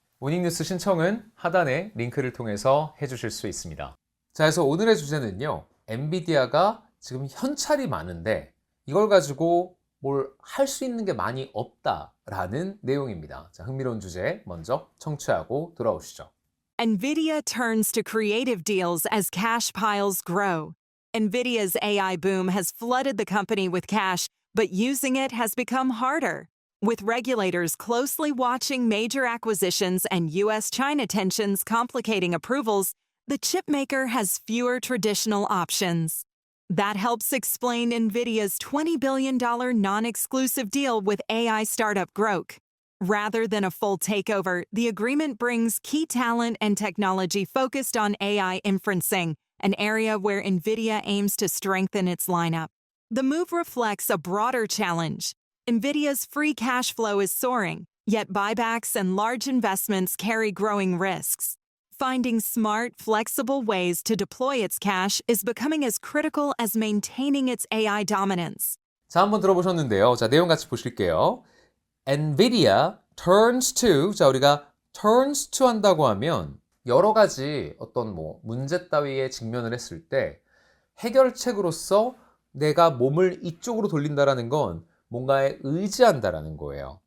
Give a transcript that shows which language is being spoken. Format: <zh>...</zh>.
<ko>모닝뉴스 신청은 하단의 링크를 통해서 해주실 수 있습니다. 자, 그래서 오늘의 주제는요. 엔비디아가 지금 현찰이 많은데 이걸 가지고 뭘 할 수 있는 게 많이 없다라는 내용입니다. 자, 흥미로운 주제 먼저 청취하고 돌아오시죠.</ko> <en>NVIDIA turns to creative deals as cash piles grow. NVIDIA's AI boom has flooded the company with cash, but using it has become harder. With regulators closely watching major acquisitions and U.S.-China tensions complicating approvals, the chipmaker has fewer traditional options. That helps explain NVIDIA's $20 billion non-exclusive deal with AI startup Grok. Rather than a full takeover, the agreement brings key talent and technology focused on AI inferencing, an area where NVIDIA aims to strengthen its lineup. The move reflects a broader challenge. NVIDIA's free cash flow is soaring, yet buybacks and large investments carry growing risks. Finding smart, flexible ways to deploy its cash is becoming as critical as maintaining its AI dominance.</en> <ko>자, 한번 들어보셨는데요. 자, 내용 같이 보실게요.</ko> <en>NVIDIA turns to,</en> <ko>자, 우리가 turns to 한다고 하면 여러 가지 어떤 문제 따위에 직면을 했을 때 해결책으로서 내가 몸을 이쪽으로 돌린다라는 건 뭔가에 의지한다라는 거예요.</ko>